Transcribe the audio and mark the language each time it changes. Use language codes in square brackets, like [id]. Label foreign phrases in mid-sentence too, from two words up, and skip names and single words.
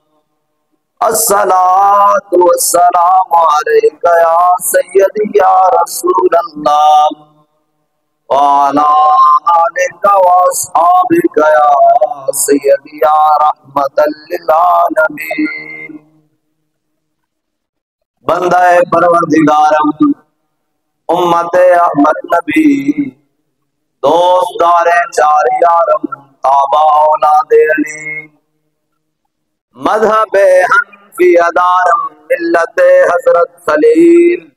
[ar] الصلاة والسلام عليك يا سيدي يا رسول الله وعلى آلك وأصحابك يا سيدي يا رحمة للعالمين [fa] بندهٔ پروردگارم امت احمد نبی دوستدار چار یارم تابع اولاد علی مذهب حنفی دارم ملت حضرت خلیل